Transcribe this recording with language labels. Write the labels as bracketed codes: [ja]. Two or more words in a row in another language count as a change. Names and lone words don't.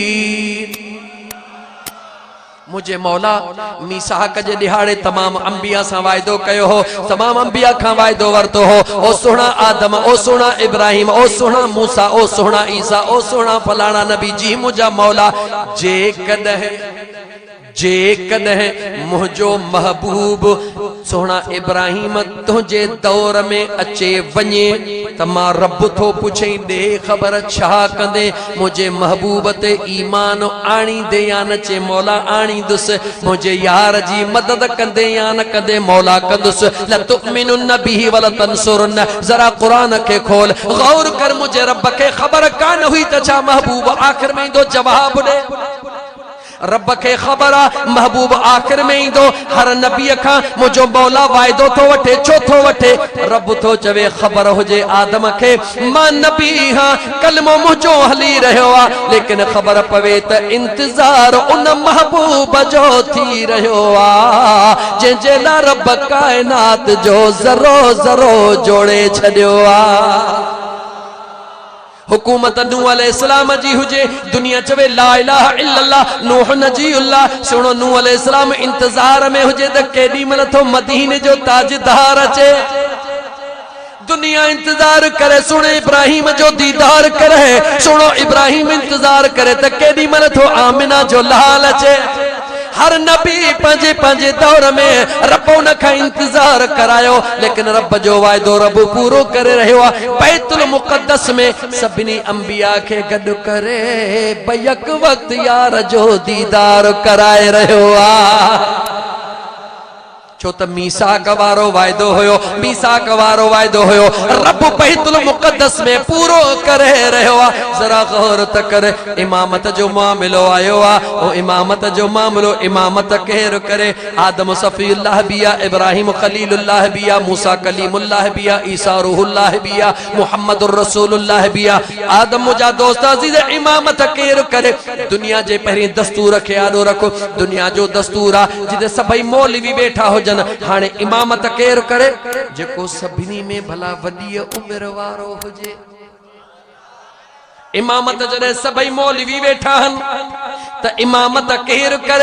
[sd] मुझ मुझे मौला मीसाक जे दिहाड़े तमाम अंबिया सा वायदो कयो हो, तमाम अंबिया का वायदो वरतो हो। ओ सोना आदम, ओ सोना इब्राहिम, ओ सोना मूसा, ओ सोना ईसा, ओ सोना फलाना नबी जी मुझा मौला जे कदह मुझो महबूब सोना इब्राहिम तुझे दौर में अचे वने त मां रब थो पुछे दे खबर छा कंदे मुझे महबूब ते ईमान आणी दे या न चे मौला आणी दुस मुझे यार जी मदद कंदे या न कंदे मौला कंदुस [ar] لتؤمنن به ولتنصرنه. [sd] जरा कुरान के खोल गौर कर, मुझे रब के खबर कान हुई त छा महबूब आखिर में दो जवाब दे। रब के खबर महबूब आखिर में ही दो। हर नबी का मुझो मौला वायदो तो वठे, छो तो वठे? रब तो चवे खबर हो जे आदम के मां नबी हाँ कलमो मुझो हली रहो आ, लेकिन खबर पवे त इंतजार उन महबूब जो थी रहो आ जे ला रब कायनात जो जरो जरो जोड़े छड़ियो आ। हुकूमत नूह अलैहिस्सलाम जी हुजे, दुनिया चवे [ar] لا إله إلا الله نوح نجي الله. [sd] सुनो नूह अलैहिस्सलाम इंतजार में हुजे त केडी मन थो मदीने जो ताजदार अचे। दुनिया इंतजार करे, सुनो इब्राहिम जो दीदार करे। सुनो इब्राहिम इंतजार करे त केडी मन थो आमिना जो लाल अचे। हर नबी पंजे पंजे दौर में रब उन का इंतजार करायो, लेकिन रब जो वायदो रब पूरो करे रहो आ। बैतुल मुकद्दस में सभिनी अंबिया के गड करे बयक वक्त यार जो दीदार कराए रहो आ। छो त मीसाक वारो वायदो होयो, मीसाक वारो वायदो होयो रब बैतुल मुकद्दस में पूरो करे रहो आ। जरा गौर त करे, इमामत जो मामलो आयो आ, ओ इमामत जो मामलो इमामत केर करे? आदम सफीउल्लाह बिया, इब्राहिम खलीलुल्लाह बिया, मूसा कलीमुल्लाह बिया, ईसा रूहुल्लाह बिया, मुहम्मदुर रसूलुल्लाह बिया। आदम मुजा दोस्त अजीज इमामत केर करे? दुनिया जे पहिरीं दस्तूर खे आडो रखो। दुनिया जो दस्तूर आ जिते सभई मौलवी वेठा हो जन, हाने इमामत केर करे? जेको सभिनी में भला वडी उम्र वारो हुजे। इमामत जडे सभई मौलवी वेठा हन त इमामत केर करे?